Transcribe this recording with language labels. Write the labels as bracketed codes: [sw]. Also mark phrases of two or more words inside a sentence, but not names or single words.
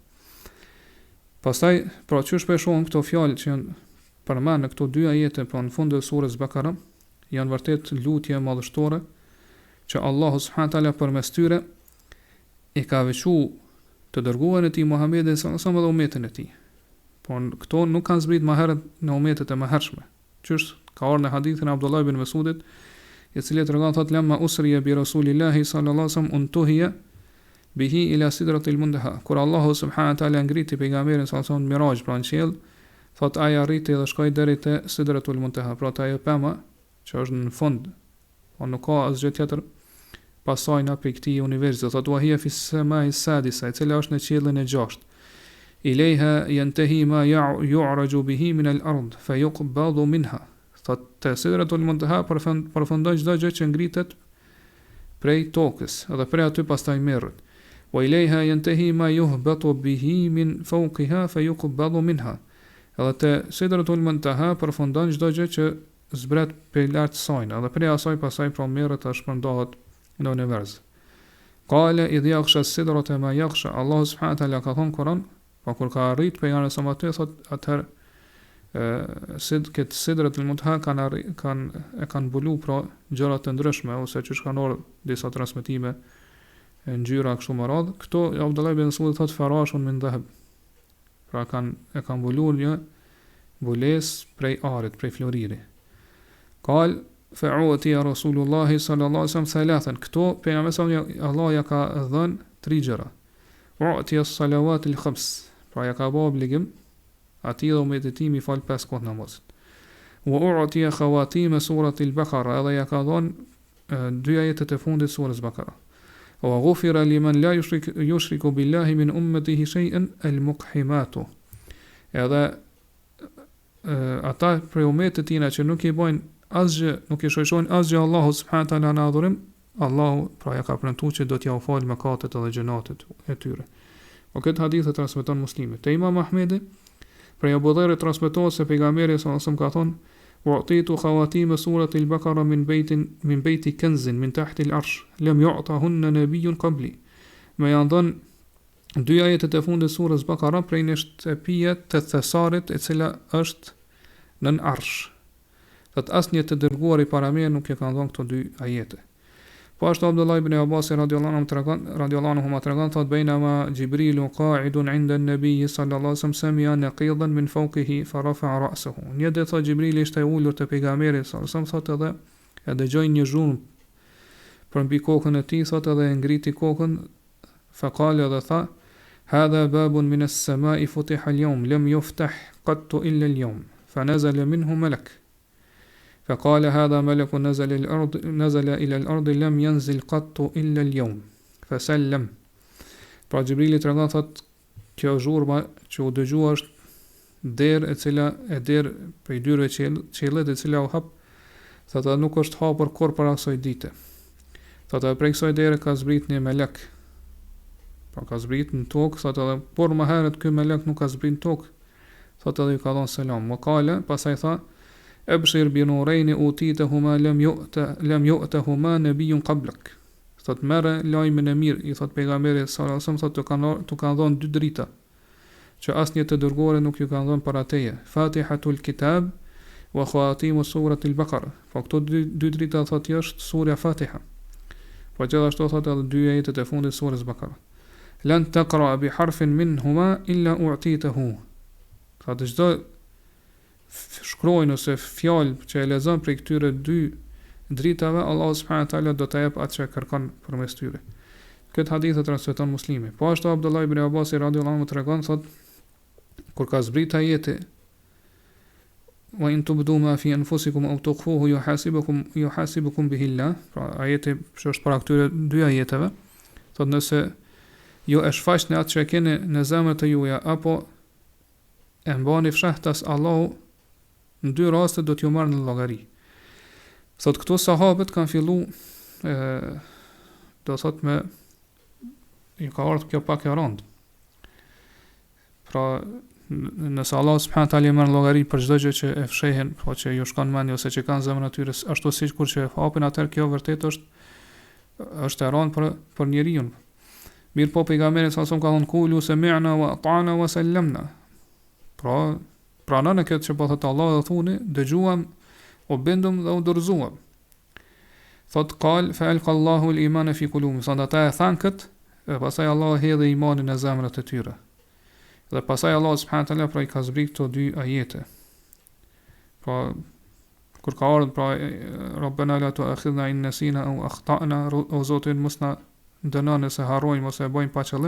[sq] Pastaj, pra çu shpeshon këto fjalë që janë përmend në këto dy ajete pra në fund të surës Bakara, janë vërtet lutje madhështore që Allahu [ar] سبحانه تعالى [sq] përmes tyre i ka veçuar të dërguarin e tij Muhamedit [ar] صلى الله عليه وسلم [sq] dhe umetin e tij. Po këto nuk kanë zbrit më herët në umetet e mëhershme. Qysh ka ardhur në hadithin e Abdullah ibn Mesudit, i cili tregon thotë [ar] لما أسري برسول الله صلى الله عليه وسلم انتهي به إلى سدرة المنتهى. [sq] Kur Allahu [ar] سبحانه تعالى [sq] ngriti pejgamberin [ar] صلى الله عليه وسلم [sq] miraj pra në qiell, thotë ai arriti dhe shkoi deri te [ar] سدرة المنتهى, [sq] pra ajo pema që është në fund, po nuk ka asgjë tjetër pasaj në për këti universi, thotë [ar] وهي في السماء السادسة, [sq] e cila është në qiellin e 6. [ar] إليها ينتهي ما يعرج به من الأرض فيقبض منها. [sq] Thotë te [ar] سدرة المنتهى [sq] përfundon çdo gjë që ngritet prej tokës, edhe prej aty pastaj merret. [ar] وإليها ينتهي ما يهبط به من فوقها فيقبض منها. [sq] Edhe te [ar] سدرة المنتهى [sq] përfundon çdo gjë që zbret për lartë sajnë, edhe prej asaj pasaj pra merret të shpërndohet në univers. [ar] قال إذ يغشى السدرة ما يغشى. [sq] Allah [ar] سبحانه تعالى [sq] ka thënë Kuran, pa kur ka arrit pejgamberi sa aty thot atëherë këtë [ar] سدرة المنتهى [sq] kanë mbulu pra gjëra të ndryshme ose çu kanë ardhur disa transmetime ngjyra kështu më radh. Këto Abdullah ibn Mesud thot [ar] فراش من ذهب. [sq] Pra kanë mbuluar një mbulesë prej arit, prej floriri. [ar] قال فأعطي يا رسول الله صلى الله عليه وسلم ثلاثا. [sq] Këto pejgamberi Allah ja ka dhënë 3 gjëra. [ar] أعطي الصلوات الخمس. [sq] Pra ja ka bë obligim atij dhe umetit tim i fal 5 kohë namaz. [ar] وأعطي خواتيم سورة البقرة. [sq] Edhe ja ka dhënë 2 ajetet e fundit surës Bakara. [ar] وغفر لمن لا يشرك بالله من أمته شيئا المقحمات. [sq] Edhe ata prej umetit tina që nuk i bojnë asgjë, nuk i shoqërojnë asgjë Allahu [ar] سبحانه تعالى [sq] në adhurim, Allahu pra ja ka premtuar që do t'ja u fal mëkatet edhe gjunatet e tyre. O këtë hadith e transmeton Muslimi. Te Imam Ahmedi prej Abu Dharrit transmetohet se pejgamberi [ar] صلى الله عليه وسلم [sq] ka thonë: [ar] "أعطيت خواتيم سورة البقرة من بيت كنز من تحت العرش لم يعطهن نبي قبلي." [sq] Me janë dhënë 2 ajetet e fundit surës Bakara prej një shtëpie të thesarit e cila është nën arsh. Thot asnjë të dërguar i para meje nuk e kanë dhënë këto 2 ajete. Po ashtu Abdullah ibn Abbas radhiyallahu anhu tregon thot [ar] بينما جبريل قاعد عند النبي صلى الله عليه وسلم سمع نقيضا من فوقه فرفع رأسه. [sq] Një ditë thot Jibrili ishte ulur te pejgamberi [ar] صلى الله عليه وسلم [sq] thot edhe e dëgjoi një zhurmë për mbi kokën e tij, thot edhe e ngriti kokën, [ar] فقال [sq] dhe tha: [ar] "هذا باب من السماء فتح اليوم لم يفتح قط إلا اليوم." فنزل منه ملك. فقال هذا ملك نزل إلى الأرض لم ينزل قط إلا اليوم فسلم. [sq] Pra Gjibrili tregon thot kjo zhurma që u dëgjua është derë e cila e derë prej dyrëve qiellit e cila u hap, thot edhe nuk është hapur kur para kësaj dite. Thot edhe prej kësaj dere ka zbrit një melek. Pra ka zbrit në tokë, thot edhe por më herët ky melek nuk ka zbrit në tokë. Thot edhe ju ka dhënë selam. [ar] Wakala, [sq] pasaj tha: [ar] "أبشر بنورين أوتيتهما لم يؤتهما نبي قبلك." [sq] Thot merre lajmin e mirë, i thot pejgamberi [ar] صلى الله عليه وسلم, [sq] thot tu kanë dhënë 2 drita që asnjë të dërguar nuk ju kanë dhënë para teje. [ar] فاتحة الكتاب وخواتيم سورة البقرة. [sq] Po këto 2 drita thot është surja Fatiha. Po gjithashtu thot edhe 2 ajetet e fundit surës Baqara. [ar] لن تقرأ بحرف منهما إلا أعطيته. [sq] Thot çdo shkruajnë ose fjalë që e lexon prej këtyre 2 dritave, Allah [ar] سبحانه وتعالى [sq] do t'a jap atë që kërkon përmes tyre. Këtë hadith e transmeton Muslimi. Po ashtu Abdullah ibn Abbas [ar] رضي الله عنه [sq] tregon thot kur ka zbrit ajeti: [ar] "وإن تبدوا ما في أنفسكم أو تخفوه يحاسبكم به الله." [sq] Pra ajeti që është para këtyre 2 ajeteve, thot nëse ju e shfaqni atë që keni në zemrat e juaja apo e mbani fshehtas Allahu, në 2 raste do t'ju marrë në llogari. Thot këto sahabët kanë fillu do thot me i ka ardhur kjo pak e rënd. Pra nëse Allah [ar] سبحانه تعالى [sq] merr llogari për çdo gjë që e fshehin, pra që ju shkon mendja ose që kanë zemrën e tyre, ashtu sikur që e hapin, atëherë kjo vërtet është e rënd për njeriu. Mirë po pejgamberi sa ka thonë [ar] قولوا سمعنا وأطعنا وسلمنا. [sq] Pra pranon e këtë që po thotë Allah dhe thuni, dëgjuam, u bindum dhe u dorëzuam. [ar] Thot قال فألقى الله الإيمان في قلوبهم. [sq] Sa ata e thanë këtë, e pastaj Allah hedhi imanin në zemrat e tyre. Dhe pastaj Allah [ar] سبحانه تعالى [sq] pra i ka zbrit këto dy ajete. Pra kur ka ardhur pra [ar] ربنا لا تؤاخذنا إن نسينا أو أخطأنا, [sq] o Zotin mos na dënon nëse harrojmë ose e bëjmë pa qëllim.